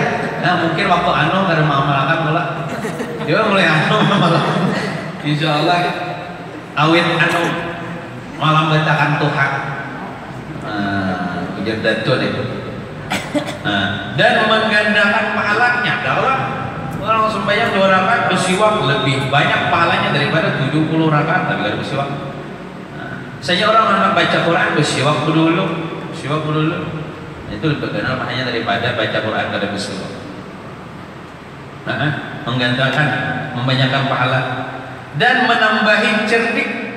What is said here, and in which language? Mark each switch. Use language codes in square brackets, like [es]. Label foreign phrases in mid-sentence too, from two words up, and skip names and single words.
[bjn] Nah mungkin waktu kada mengamalkan mula dia mulai malam insya Allah awet malambat akan tuha ujar Datuk deh. [id] Dan menggandakan pahalanya dalam orang sembahyang 2 rakaat bersiwak lebih banyak pahalanya daripada 70 rakaat tapi kada bersiwak. Misalnya orang anak baca Quran bersiwak dulu. Itu lebih kenal maknanya daripada baca Quran kada bersiwak. Menggandakan, membanyakan pahala dan menambahin cerdik.